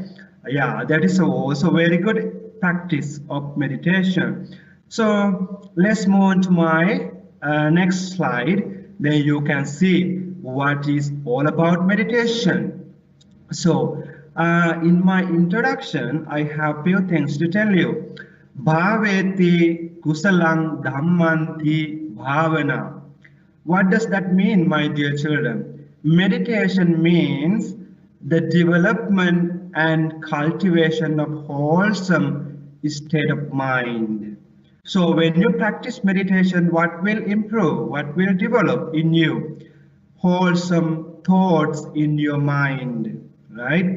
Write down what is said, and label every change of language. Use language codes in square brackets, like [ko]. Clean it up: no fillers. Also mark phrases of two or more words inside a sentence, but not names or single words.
[en] Yeah, that is also very good practice of meditation. So let's move on to my next slide. Then you can see what is all about meditation. So in my introduction, I have few things to tell you. [pi] Bhaveti kusalang dhammanti bhavana. [en] What does that mean, my dear children? Meditation means the development and cultivation of wholesome state of mind. So when you practice meditation, what will improve? What will develop in you? Wholesome thoughts in your mind, right?